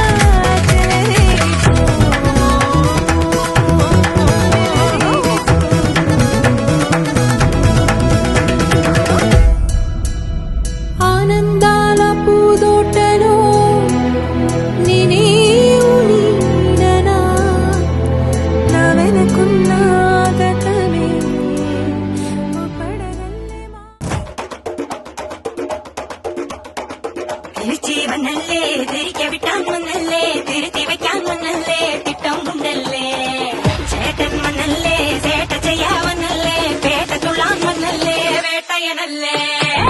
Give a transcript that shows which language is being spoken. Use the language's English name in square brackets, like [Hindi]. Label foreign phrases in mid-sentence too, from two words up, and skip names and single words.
[Telugu] ఆనందాల పూదోటలో నేనేవు నీడనా నా వెనకున్న గతమే ఓ పడగల్లే [Malayalam] തിരിച്ചു വന്നല്ലേ തിരികെ വിട്ടാൻ വന്നല്ലേ തിരുത്തി വെക്കാൻ വന്നല്ലേ തിട്ടം കൊണ്ടല്ലേ ചേട്ടൻ വന്നല്ലേ ചേട്ട ചെയ്യാൻ വന്നല്ലേ പേട്ട തുള്ളാൻ വന്നല്ലേ വേട്ടയനല്ലേ